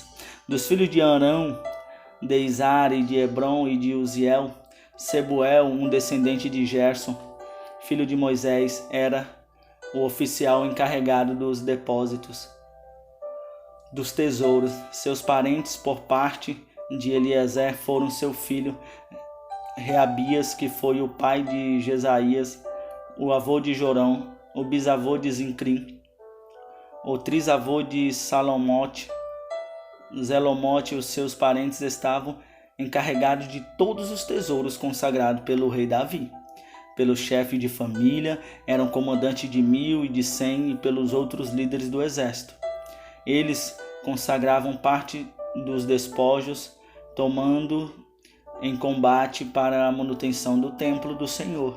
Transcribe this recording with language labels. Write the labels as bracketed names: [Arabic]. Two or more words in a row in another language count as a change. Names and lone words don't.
[Portuguese] Dos filhos de Arão, de Izar e de Hebron e de Uziel, Sebuel, um descendente de Gerson, filho de Moisés, era o oficial encarregado dos depósitos dos tesouros. Seus parentes por parte de Eliezer foram seu filho Reabias, que foi o pai de Jesaías, o avô de Jorão, o bisavô de Zincrim, o trisavô de Salomote. Zelomote e os seus parentes estavam encarregados de todos os tesouros consagrados pelo rei Davi. Pelo chefe de família, eram comandantes de 1000 e de 100 e pelos outros líderes do exército. Eles consagravam parte dos despojos, tomando em combate para a manutenção do templo do Senhor.